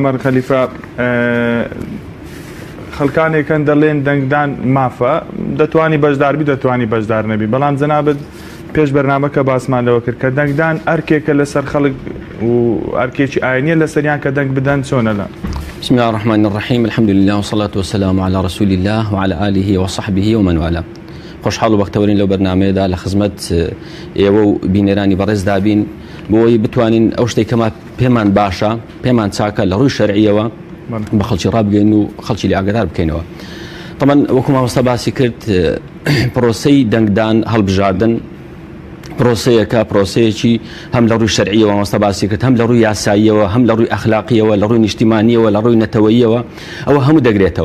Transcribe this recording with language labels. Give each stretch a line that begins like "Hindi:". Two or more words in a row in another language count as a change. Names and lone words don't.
Central Kurdish: مامۆستا عومەر خەلیفە خەڵکانێکن دەڵێن دەنگدان مافە دەتوانی بەشداربی دەتوانی بەشدار نەبی بەڵام جەنابەت پێش بەرنامەکە باسمان لەوە کرد کە دەنگدان ئەرکێکە لەسەر خەڵک و ئەرکێکی ئاینیە لەسەریان کە دەنگ بدەن چۆنە لە
Arabic: بسم الله الرحمن الرحيم الحمد لله والصلاة والسلام على رسول الله وعلى آله وصحبه ومن والاه
Central Kurdish: خوشحال و بەختەوەرین لەو بەرنامەیەدا لە خزمەت ئێوە و بینێرانی بەڕێز دابین بۆی بتوانین ئەو شتێک کەما پێمان باشە پێمان چاکە لە ڕووی شەرعیەوە بە خەڵکی ڕابگەین و خەڵکی لێ ئاگادار بکەینەوە. طبعا وەکو مامۆستا باسی کرد پرۆسەی دەنگدان هەڵبژاردن پرۆسەیەکە پرۆسەیەکی هەم لە ڕووی شەرعیەوە مامۆستا باسی کرد هەم لە ڕووی یاساییەوە هەم لە ڕووی ئەخلاقیەوە لە ڕووی نیشتیمانیەوە لە ڕووی نەتەوەییەوە ئەوە هەموو دەگرێتەوە.